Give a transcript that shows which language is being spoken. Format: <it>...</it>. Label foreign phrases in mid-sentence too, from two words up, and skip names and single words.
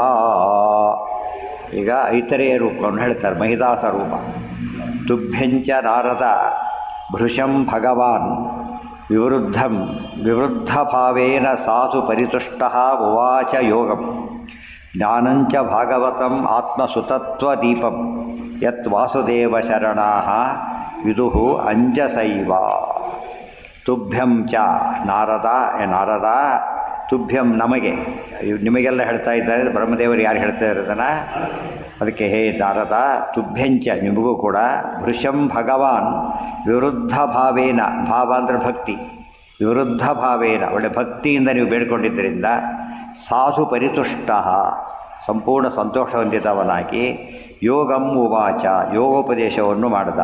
<kn>ಈಗ ಐತರೇಯ ರೂಪವನ್ನು ಹೇಳ್ತಾರೆ, ಮಹಿದಾಸ ರೂಪ.</kn> <sa>ತುಭ್ಯಂಚ ನಾರದ ಭೃಶಂ ಭಗವಾನ್ ವಿವೃದ್ಧ ಭಾವೇನ ಸಾಧು ಪರಿತುಷ್ಟ ಉವಾಚ ಯೋಗಂ ಜ್ಞಾನಂಚ ಭಾಗವತಂ ಆತ್ಮಸುತತ್ವದೀಪಂ ಯತ್ ವಾಸುದೇವ ಶರಣಾ ವಿದುಃ ಅಂಜಸೈವ. ತುಭ್ಯಂ ಚ ನಾರದ, ನಾರದ ತುಭ್ಯಂ</sa> <kn>ನಮಗೆ, ನಿಮಗೆಲ್ಲ ಹೇಳ್ತಾ ಇದ್ದಾರೆ, ಬ್ರಹ್ಮದೇವರು ಯಾರು ಹೇಳ್ತಾ ಇರೋದನ್ನು. ಅದಕ್ಕೆ ಹೇ ನಾರದ, ತುಭ್ಯಂಚ ನಿಮಗೂ ಕೂಡ,</kn> <sa>ಭೃಶಂ ಭಗವಾನ್ ವಿವೃದ್ಧ ಭಾವೇನ,</sa> <kn>ಭಾವ ಅಂದರೆ ಭಕ್ತಿ,</kn> <sa>ವಿವೃದ್ಧ ಭಾವೇನ</sa> <kn>ಒಳ್ಳೆ ಭಕ್ತಿಯಿಂದ ನೀವು ಬೇಡ್ಕೊಂಡಿದ್ದರಿಂದ</kn> <sa>ಸಾಧು ಪರಿತುಷ್ಟ</sa> <kn>ಸಂಪೂರ್ಣ ಸಂತೋಷ ಹೊಂದಿದವನಾಗಿ</kn> <sa>ಯೋಗಂ ಉವಾಚ</sa> <kn>ಯೋಗೋಪದೇಶವನ್ನು ಮಾಡಿದ.</kn>